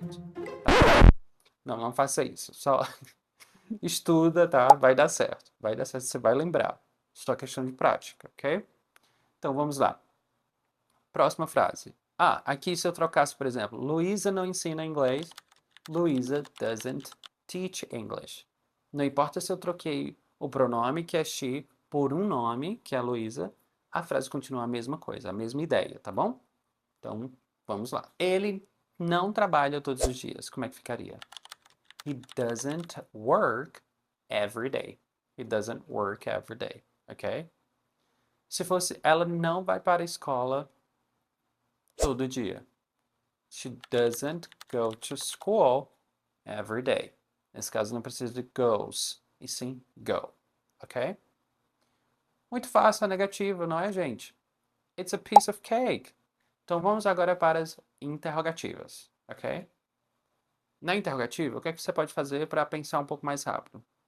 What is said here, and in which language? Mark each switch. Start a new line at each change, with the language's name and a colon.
Portuguese: Tá? Não, não faça isso. Só estuda, tá? Vai dar certo. Vai dar certo, você vai lembrar. Só questão de prática, ok? Então vamos lá. Próxima frase. Aqui se eu trocasse, por exemplo, Luísa não ensina inglês.
English: Luísa doesn't teach English.
Portuguese: Não importa se eu troquei o pronome, que é she, por um nome, que é Luísa, a frase continua a mesma coisa, a mesma ideia, tá bom? Então, vamos lá. Ele não trabalha todos os dias. Como é que ficaria?
English: He doesn't work every day. He doesn't work every day, ok?
Portuguese: Se fosse, ela não vai para a escola todo dia.
English: She doesn't go to school every day.
Portuguese: Nesse caso não precisa de goes, e sim go, ok? Muito fácil a negativa, não é, gente?
English: It's a piece of cake.
Portuguese: Então vamos agora para as interrogativas, ok? Na interrogativa, o que é que você pode fazer para pensar um pouco mais rápido?